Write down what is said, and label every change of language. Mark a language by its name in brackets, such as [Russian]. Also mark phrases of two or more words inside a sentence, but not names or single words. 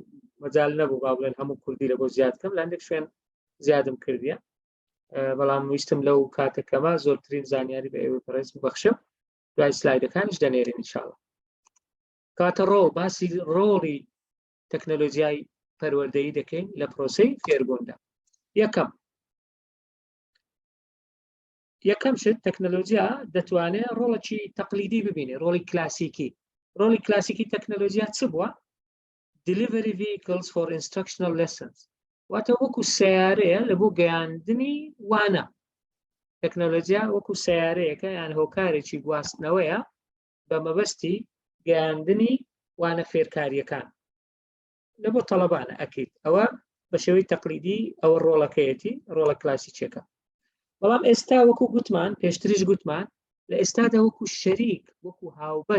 [Central Kurdish] مەجال نەبوو با بڵێن هەموو کوردی لە بۆ زیاد بکەم لە هەندێک شوێن زیادم کردیە بەڵام ویستم لەو کاتەکەمە زۆرترین زانیاری بە ئێوە پەرێز ببەخشم دوای سلایدەکانیش دەنێرین ئینشاڵڵا کاتە ڕۆڵ باسی ڕۆڵی تەکنەلۆژیای پەروەردەیی دەکەین لە پرۆسەی فێربووندا یەکەم شت تەکنەلۆژیا دەتوانێت ڕۆڵێکی تەقلیدی ببینێ ڕۆڵی کلاسیکی تەکنەلۆژیا چ بووە؟ [English] Delivery vehicles for instructional lessons [Central Kurdish] واتە وەکو سیارەیە لە بۆ گەیاندنی وانە تەکنەلۆژیا وەکو سیارەیەکە یان هۆکارێکی گواستنەوەیە بە مەبەستی گەیاندنی وانە فێرکاریەکان لە بۆ تەڵەبانە ئەکەیت ئەوە بە شێوەی تەقلیدی ئەوە ڕۆڵەکەیەتی ڕۆڵە کلاسیکیەکە بەڵام ئێستا وەکو گوتمان پێشتریش گوتمان لە ئێستادا وەکو شەریک وەکو هاوبەش